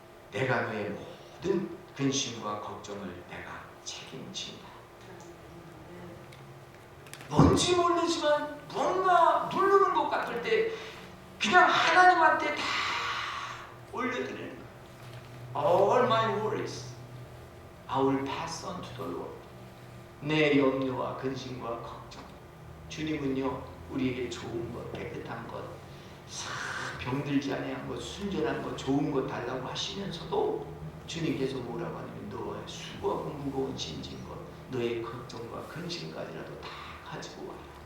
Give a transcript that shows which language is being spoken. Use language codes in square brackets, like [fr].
[ko] 내가 너의 모든 근심과 걱정을 내가 책임진다. 뭔지 모르지만 뭔가 누르는 것 같을 때 그냥 하나님한테 다 올려드리는 거예요. [en] All my worries I will pass on to the Lord. [ko] 내 염려와 근심과 걱정, 주님은요 우리에게 좋은 것, 깨끗한 것, 병들지 아니한 것, 순전한 것, 좋은 것 달라고 하시면서도 주님께서 뭐라고 하냐면 너의 수고하고 무거운 짐진 것, 너의 걱정과 근심까지라도 다 가지고 와라.